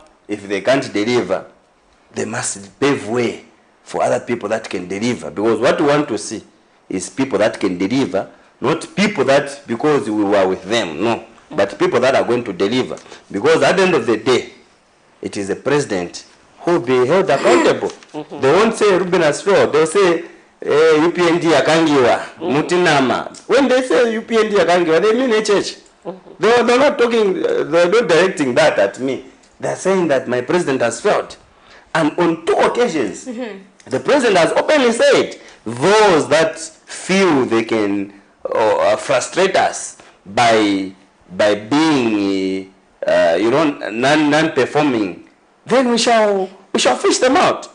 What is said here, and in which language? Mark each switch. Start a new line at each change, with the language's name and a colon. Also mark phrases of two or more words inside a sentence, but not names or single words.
English: If they can't deliver, they must pave way for other people that can deliver. Because what we want to see is people that can deliver, not people that because we were with them, no. But people that are going to deliver. Because at the end of the day, it is the president who will be held accountable. They won't say Ruben has failed. They'll say UPND
Bemba: akangiwa, mutinama.
English: When they say UPND akangiwa, they mean HH. They're not talking, they're not directing that at me. They're saying that my president has failed. And on 2 occasions, the president has openly said, those that feel they can frustrate us by being, non-performing, then we shall fish them out.